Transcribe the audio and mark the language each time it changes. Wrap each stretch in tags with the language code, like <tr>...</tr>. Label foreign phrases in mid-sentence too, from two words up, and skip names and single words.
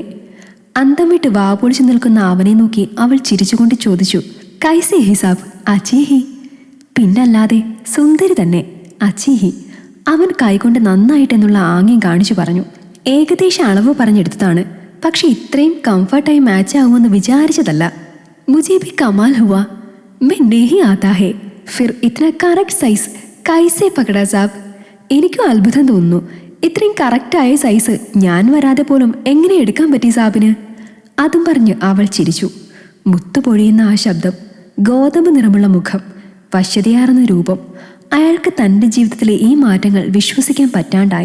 <ml>അന്തം വിട്ട് വാപൊളിച്ചു നിൽക്കുന്ന അവനെ നോക്കി അവൾ ചിരിച്ചുകൊണ്ട് ചോദിച്ചു,</ml> <hi>कैसे हिसाब अच्छी है?</hi> <ml>പിന്നല്ലാതെ സുന്ദരി തന്നെ, അച്ചീഹി. അവൻ കൈകൊണ്ട് നന്നായിട്ടെന്നുള്ള ആംഗ്യം കാണിച്ചു പറഞ്ഞു. ഏകദേശം അളവ് പറഞ്ഞെടുത്തതാണ്. പക്ഷെ ഇത്രയും കംഫർട്ടായി മാച്ച് ആവുമെന്ന് വിചാരിച്ചതല്ല.</ml> <hi>मुझे भी कमाल हुआ, मैं नहीं आता है, फिर इतना</hi> <en>correct size</en> <hi>कैसे पकड़ा साब.</hi> <ml>എനിക്കും അത്ഭുതം തോന്നുന്നു, ഇത്രയും കറക്റ്റായ സൈസ് ഞാൻ വരാതെ പോലും എങ്ങനെ എടുക്കാൻ പറ്റി സാബിന്? അതും പറഞ്ഞ് അവൾ ചിരിച്ചു. മുത്തുപൊഴിയുന്ന ആ ശബ്ദം, ഗോതമ്പ് നിറമുള്ള മുഖം, വശ്യതയാർന്ന രൂപം. അയാൾക്ക് തൻ്റെ ജീവിതത്തിലെ ഈ മാറ്റങ്ങൾ വിശ്വസിക്കാൻ പറ്റാണ്ടായി.</ml>